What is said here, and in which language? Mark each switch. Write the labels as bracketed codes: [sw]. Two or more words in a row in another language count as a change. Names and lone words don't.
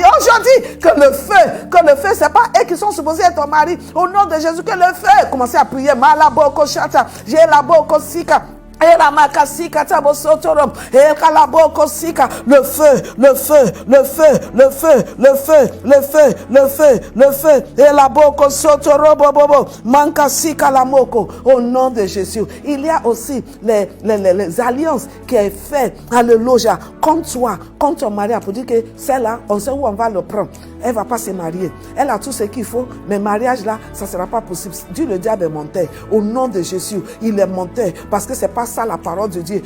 [fr] Aujourd'hui, que le feu, c'est pas eux qui sont supposés être ton mari. Au nom de Jésus, que le feu, commencez à prier. Malaboko shata, j'ai la boko sika. Et la makasika tabosotorom, et kalaboko sika, le feu, et la boko sotorobo bobo, mankasika la moko, au nom de Jésus. Il y a aussi les alliances qui est fait, alléluia, contre toi, contre ton mari, pour dire que celle-là, on sait où on va le prendre. Elle va pas se marier. Elle a tout ce qu'il faut, mais mariage là, ça sera pas possible. Dieu, le diable est menteur. Au nom de Jésus, il est menteur, parce que c'est pas ça la parole de Dieu.